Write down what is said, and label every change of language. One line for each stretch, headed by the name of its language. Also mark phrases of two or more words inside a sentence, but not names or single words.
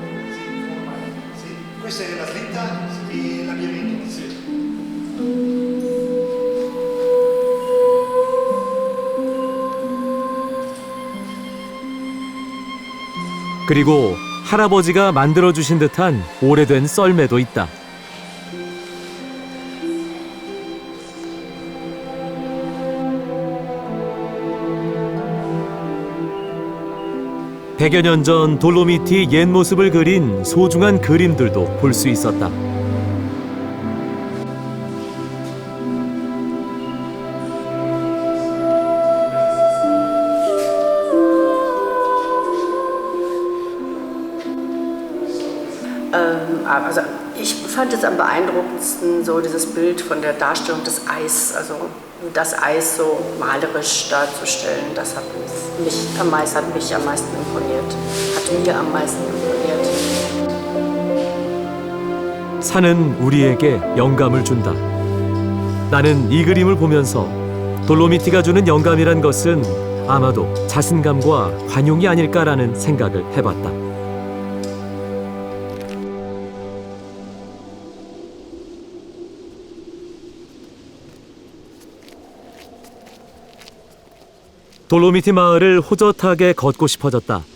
Korean: 그리고 할아버지가 만들어주신 듯한 오래된 썰매도 있다. 백여 년 전 돌로미티 옛 모습을 그린 소중한 그림들도 볼 수 있었다.
German: Also ich fand es am beeindruckendsten so dieses Bild von der Darstellung des Eis, also das Eis so malerisch darzustellen. Das hat mich am meisten imponiert. Hat mir am meisten imponiert.
Korean: 산은 우리에게 영감을 준다. 나는 이 그림을 보면서 돌로미티가 주는 영감이란 것은 아마도 자신감과 관용이 아닐까라는 생각을 해봤다. 돌로미티 마을을 호젓하게 걷고 싶어졌다.